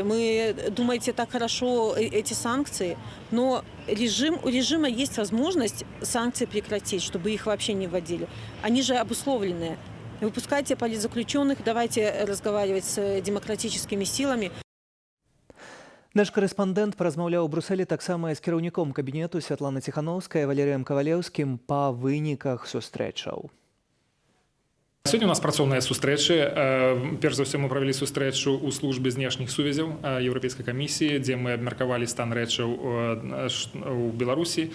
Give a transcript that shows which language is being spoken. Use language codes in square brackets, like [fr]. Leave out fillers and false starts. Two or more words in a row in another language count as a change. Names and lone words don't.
[ru] Мы, думаете, так хорошо эти санкции, но у режима есть возможность санкции прекратить, чтобы их вообще не вводили. Они же обусловленные. Выпускайте политзаключенных, давайте разговаривать с демократическими силами. [be] Наш корэспандэнт паразмаўляў у Брусэлі таксама з кіраўніком кабінету Святланы Ціханаўскай Валерыем Кавалеўскім па выніках сустрэчаў. Сёння у нас працоўныя сустрэчы. Перш за ўсё мы правялі сустрэчу ў службе знешніх сувязяў Еўрапейскай камісіі, дзе мы абмеркавалі стан рэчаў у Беларусі.